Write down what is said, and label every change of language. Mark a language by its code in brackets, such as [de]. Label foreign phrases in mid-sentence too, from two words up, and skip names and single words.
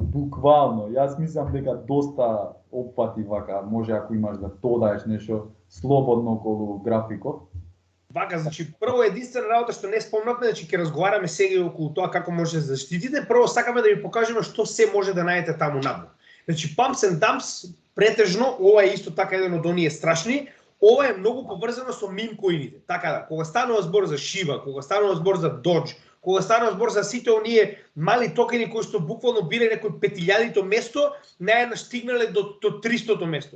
[mk] Буквално, јас мислам дека доста опфати вака, може ако имаш да додаеш нешто слободно околу графикот. Вака, значи прво единствена работа што не спомнавме, значи ќе разговараме сега околу тоа како може да заштитите. Прво сакаме да ви покажеме што се може да најдете таму надвор. Значи [en] pumps and dumps [mk] претежно ова е исто така еден од оние страшни. Ова е многу поврзано со мим коините. Така да, кога станува збор за Shiba, кога станува збор за Doge, кога станува збор за сите оние мали токени кои што буквално биле некој 5000-то место, наеднаш стигнале до 300-то место.